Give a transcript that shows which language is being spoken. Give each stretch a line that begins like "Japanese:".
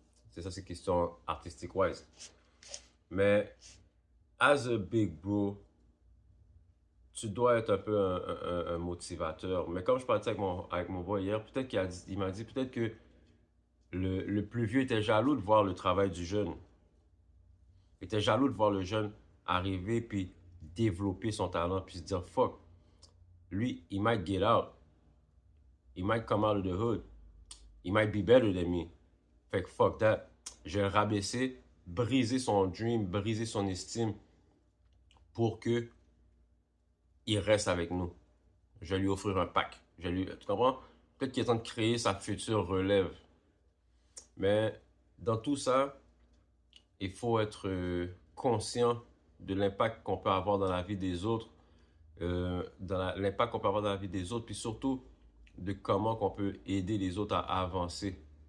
French: C'est ça, c'est question artistique-wise. Mais,
English: as a big bro,
French: tu dois être un peu un motivateur. Mais comme je parlais avec mon boy hier, peut-être il m'a dit peut-être que le plus vieux était jaloux de voir le travail du jeune. Il était jaloux de voir le jeune arriver puis développer son talent puis se dire fuck. Lui,
English: he might get out. He might come out of the hood. He might be better than me.
French: Fait que
English: fuck that.
French: Je vais le rabaisser, briser son dream, briser son estime pour que il reste avec nous. Je vais lui offrir un pack. Tu comprends? Peut-être qu'il est en train de créer sa future relève. Mais dans tout ça, il faut être conscient de l'impact qu'on peut avoir dans la vie des autres, l'impact qu'on peut avoir dans la vie des autres, puis surtout de comment qu'on peut aider les autres à avancer.